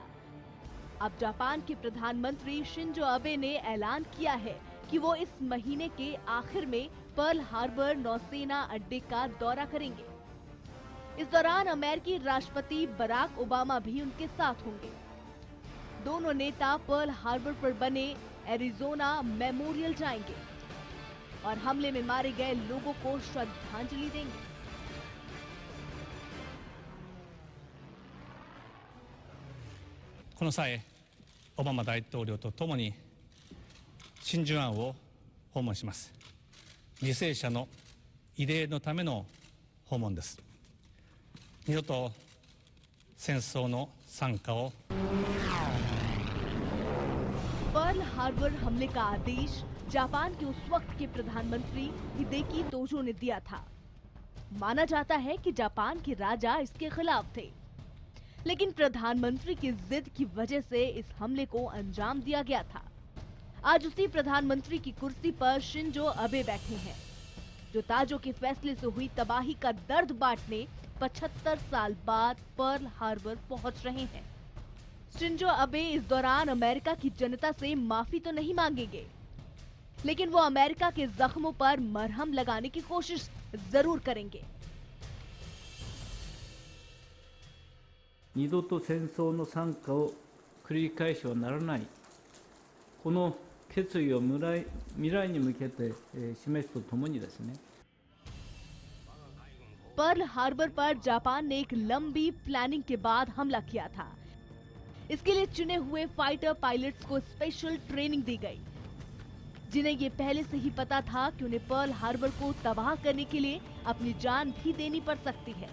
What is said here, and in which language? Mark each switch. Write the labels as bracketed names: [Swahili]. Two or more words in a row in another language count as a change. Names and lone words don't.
[Hindi] अब जापान के प्रधानमंत्री शिंजो अबे ने ऐलान किया है कि वो इस महीने के आखिर में पर्ल हार्बर नौसेना अड्डे का दौरा करेंगे। इस दौरान अमेरिकी राष्ट्रपति बराक ओबामा भी उनके साथ होंगे। दोनों नेता पर्ल हार्बर पर बने एरिजोना मेमोरियल जाएंगे और हमले में मारे गए लोगों को श्रद्धांजलि देंगे। [Japanese] この際、オバマ大統領とともに真珠湾を訪問します。犠牲者の慰霊のための訪問です。二度と戦争の惨禍を。 [Hindi] पर्ल हार्बर हमले का आदेश जापान के उस वक्त के प्रधानमंत्री हिदेकी तोजो ने दिया था। माना जाता है कि जापान के राजा इसके खिलाफ थे, लेकिन प्रधानमंत्री की जिद की वजह से इस हमले को अंजाम दिया गया था। आज उसी प्रधानमंत्री की कुर्सी पर शिंजो अबे बैठे हैं, जो ताजो के फैसले से हुई तबाही का दर्द बांटने 75 साल बाद पर्ल हार्बर पहुंच रहे हैं। शिंजो अबे इस दौरान अमेरिका की जनता से माफी तो नहीं मांगेंगे, लेकिन वो अमेरिका के जख्मों पर मरहम लगाने की कोशिश जरूर करेंगे। [Japanese] 二度と戦争の惨禍を繰り返しはならない、この決意を未来に向けて示すとともにですね。 [Hindi] पर्ल हार्बर पर जापान ने एक लंबी प्लानिंग के बाद हमला किया था। इसके लिए चुने हुए [English] fighter pilots [Hindi] को [English] special training [Hindi] दी गई, जिन्हें ये पहले से ही पता था कि उन्हें पर्ल हार्बर को तबाह करने के लिए अपनी जान भी देनी पड़ सकती है।